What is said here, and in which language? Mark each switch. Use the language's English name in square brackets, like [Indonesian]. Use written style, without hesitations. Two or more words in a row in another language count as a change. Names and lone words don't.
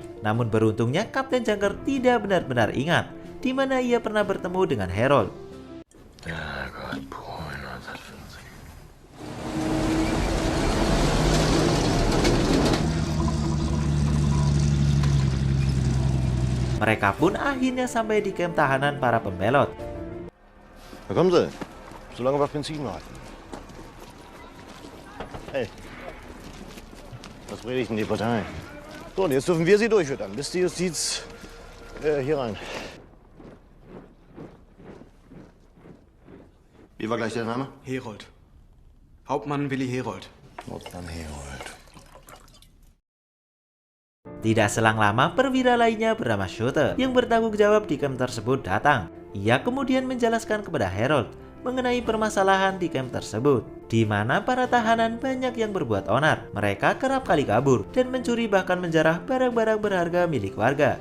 [Indonesian] Namun beruntungnya Kapten Junker tidak benar-benar ingat di mana ia pernah bertemu dengan Harold. Mereka pun akhirnya sampai di kamp tahanan para pembelot. [German] Da kommen Sie. So lange auf Benzin warten. Hey, was predigt denn die Partei? So, und jetzt dürfen wir sie durchfüttern, bis die Justiz hier rein. Wie war gleich der Name? Herold. Hauptmann Willi Herold. Hauptmann Herold. [Indonesian] Tidak selang lama, perwira lainnya bernama Schotte yang bertanggung jawab di kamp tersebut datang. Ia kemudian menjelaskan kepada Harold mengenai permasalahan di kamp tersebut, di mana para tahanan banyak yang berbuat onar. Mereka kerap kali kabur dan mencuri bahkan menjarah barang-barang berharga milik warga.